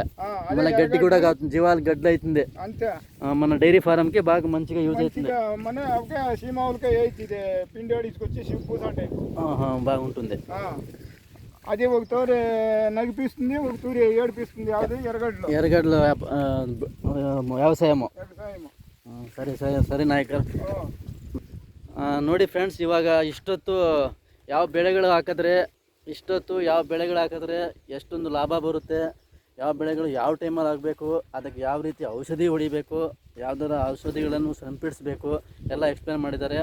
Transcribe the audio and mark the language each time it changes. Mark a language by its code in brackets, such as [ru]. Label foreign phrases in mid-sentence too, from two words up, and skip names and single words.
[te] మన గడ్డి కూడా జీవాలు గడ్డి అవుతుంది అంతే. మన డైరీ ఫారం కి బాగా మంచిగా యూజ్ అవుతుంది. మన అవకే సీమావులకే ఇది పిండి ఆడించుకొచ్చి పూసంటే బాగుంటుంది. అది ఒక తూరి నగిపిస్తుంది, ఒక తూరి ఏడిపిస్తుంది. అది ఎర్రగడ్డలు ವ್ಯವಸಾಯము. [kn] ಸರಿ ನಾಯಕರು. ನೋಡಿ ಫ್ರೆಂಡ್ಸ್, ಇವಾಗ ಇಷ್ಟೊತ್ತು ಯಾವ ಬೆಳೆಗಳು ಹಾಕಿದ್ರೆ ಎಷ್ಟೊಂದು ಲಾಭ ಬರುತ್ತೆ, ಯಾವ ಬೆಳೆಗಳು ಯಾವ ಟೈಮಲ್ಲಿ ಆಗಬೇಕು, ಅದಕ್ಕೆ ಯಾವ ರೀತಿ ಔಷಧಿ ಹೊಡಿಬೇಕು, ಯಾವುದರ ಔಷಧಿಗಳನ್ನು ಸಿಂಪಡಿಸಬೇಕು ಎಲ್ಲ ಎಕ್ಸ್ಪ್ಲೇನ್ ಮಾಡಿದ್ದಾರೆ.